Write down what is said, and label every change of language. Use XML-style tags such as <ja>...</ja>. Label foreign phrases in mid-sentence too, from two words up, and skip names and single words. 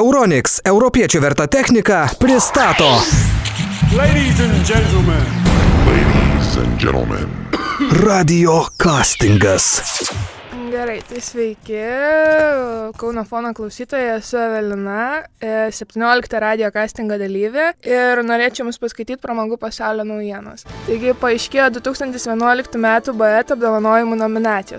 <lt>Euronics, europiečių verta technika, pristato.</lt> <en>Ladies and gentlemen. Ladies and gentlemen.</en> <lt>Radio castingas. Gerai, tai sveiki, Kauno fono klausytoja, esu Evelina, 17 radio castingo dalyvė ir norėčiau jums paskaityti pramogų pasaulio naujienos. Taigi paaiškėjo 2011 metų BET apdovanojimų nominacijos.</lt>